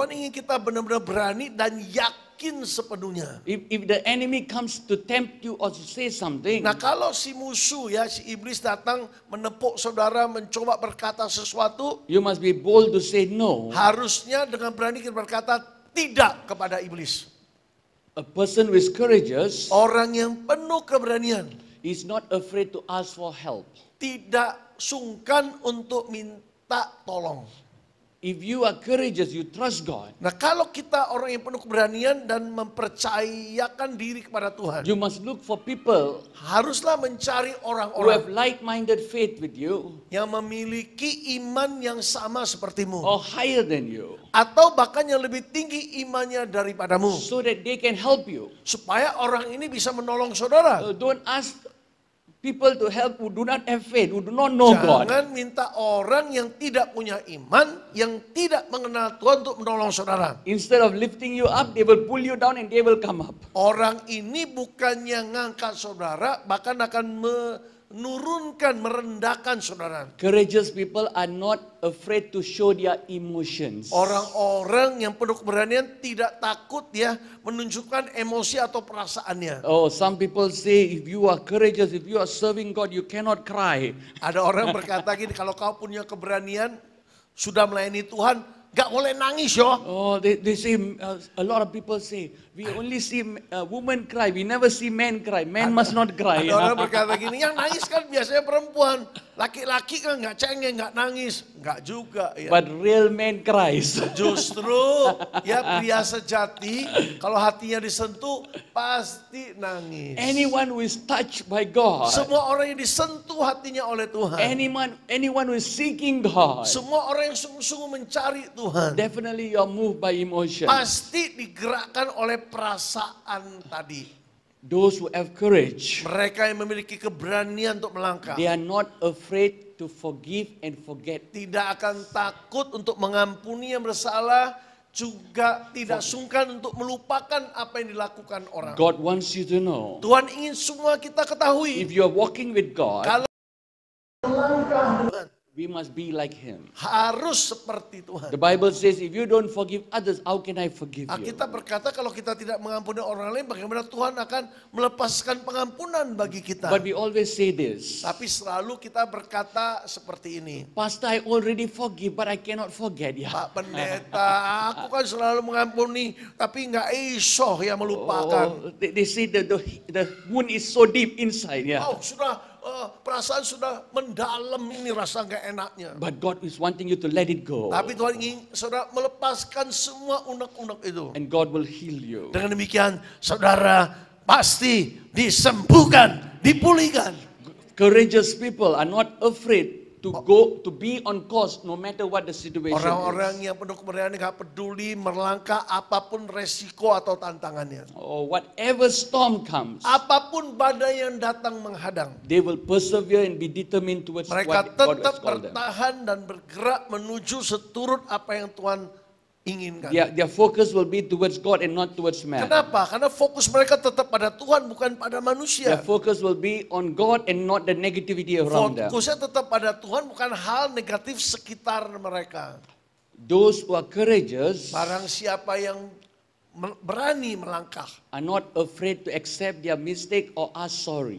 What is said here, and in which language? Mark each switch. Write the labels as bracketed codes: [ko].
[id] Tuhan ingin kita benar-benar berani dan yakin sepenuhnya. [en] If the enemy comes to tempt you or to say something, [id] Nah, kalau si musuh ya, si iblis datang menepuk saudara, mencoba berkata sesuatu, [en] you must be bold to say no. [id] harusnya dengan berani kita berkata tidak kepada iblis. [en] A person who is courageous [id] Orang yang penuh keberanian [en] is not afraid to ask for help. [id] tidak sungkan untuk minta tolong. [en] If you are courageous, you trust God, [id] Nah, kalau kita orang yang penuh keberanian dan mempercayakan diri kepada Tuhan, [en] you must look for people [id] haruslah mencari [en] who [id] orang-orang [en] have like-minded faith with you [id] yang memiliki iman yang sama sepertimu. [en] or higher than you, [id] Atau bahkan yang lebih tinggi imannya daripadamu. [en] so that they can help you. [id] Supaya orang ini bisa menolong saudara. [en] Don't ask people to help who do not have faith, who do not know God. [id] Jangan minta orang yang tidak punya iman, yang tidak mengenal Tuhan untuk menolong saudara. [en] Instead of lifting you up, they will pull you down and they will come up. [id] Orang ini bukannya ngangkat saudara, bahkan akan menurunkan, merendahkan saudara. [en] Courageous people are not afraid to show their emotions. [id] Orang-orang yang penuh keberanian tidak takut ya menunjukkan emosi atau perasaannya. [en] Oh, some people say if you are courageous, if you are serving God, you cannot cry. [id] Ada orang berkata gini, kalau kau punya keberanian, sudah melayani Tuhan, gak boleh nangis yo. [en] Oh, they say, a lot of people say, we only see women cry, we never see men cry. Men must not cry. [id] Ada orang berkata gini, yang nangis kan biasanya perempuan. Laki-laki kan gak cengeng, gak nangis. Gak juga ya. [en] But real men cries. [id] Justru ya pria sejati kalau hatinya disentuh pasti nangis. [en] Anyone who is touched by God, [id] Semua orang yang disentuh hatinya oleh Tuhan. [en] anyone who is seeking God, [id] Semua orang yang sungguh-sungguh mencari Tuhan. [en] definitely you are moved by emotion. [id] Pasti digerakkan oleh perasaan tadi. [en] Those who have courage, [id] Mereka yang memiliki keberanian untuk melangkah. [en] they are not afraid to forgive and forget. [id] Tidak akan takut untuk mengampuni yang bersalah, juga tidak sungkan untuk melupakan apa yang dilakukan orang. [en] God wants you to know, [id] Tuhan ingin semua kita [en] if [id] ketahui, [en] you are walking with God, [id] kalau melangkah dengan [en] we must be like Him. [id] harus seperti Tuhan. [en] The Bible says, if you don't forgive others, how can I forgive you? [id] Alkitab berkata kalau kita tidak mengampuni orang lain, bagaimana Tuhan akan melepaskan pengampunan bagi kita. [en] But we always say this, [id] Tapi selalu kita berkata seperti ini. [en] Pastor, I already forgive, but I cannot forget. [id] Ya. Pak Pendeta, aku kan selalu mengampuni, tapi nggak iso ya melupakan. [en] Oh, they say the wound is so deep inside. Yeah. [id] Oh, sudah perasaan sudah mendalam ini rasa nggak enaknya. [en] But God is wanting you to let it go. [id] Tapi Tuhan ingin saudara melepaskan semua unek-unek itu. [en] And God will heal you. [id] Dengan demikian saudara pasti disembuhkan, dipulihkan. [en] Courageous people are not afraid to go to be on course no matter what the situation [id] Orang-orang [en] is. [id] yang penuh keberanian nggak peduli melangkah apapun resiko atau tantangannya. [en] Or whatever storm comes, [id] Apapun badai yang datang menghadang. [en] they will persevere and be determined towards [id] Mereka [en] what God [id] tetap [en] has called them. [id] bertahan dan bergerak menuju seturut apa yang Tuhan inginkan. [en] Their focus will be towards God and not towards man. [id] Kenapa? Karena fokus mereka tetap pada Tuhan bukan pada manusia. [en] focus will be on God and not the negativity around them. [id] Fokusnya tetap pada Tuhan bukan hal negatif sekitar mereka. [en] Those who are courageous [id] Barang siapa yang berani melangkah, [en] are not afraid to accept their mistake or ask sorry.